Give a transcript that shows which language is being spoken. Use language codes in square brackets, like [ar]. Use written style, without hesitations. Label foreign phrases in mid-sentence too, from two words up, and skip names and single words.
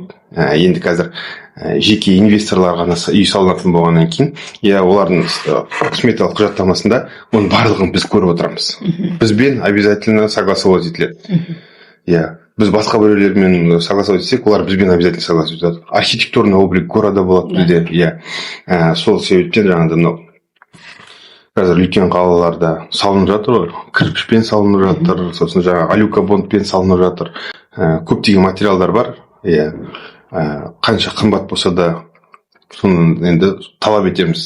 [kk] Енді қазір жеке инвесторлар ғана үй салынатын болғаннан кейін, олардың сметалық құжаттамасында оның барлығын біз көріп отырамыз. Бізбен обязательно согласовать етіледі. біз басқа біреулермен согласовать етсек, олар бізбен обязательно согласовать етеді. [ru] Архитектурный облик города [kk] болады бізде, иә. Сол себептен жаңағыдай мынау қазір үлкен қалаларда салынып жатыр ғой, кірпішпен салынып жатыр, сосын жаңағы алюкобондпен салынып жатыр. Көптеген материалдар бар, иә. Қанша қымбат болса да соны енді талап етеміз.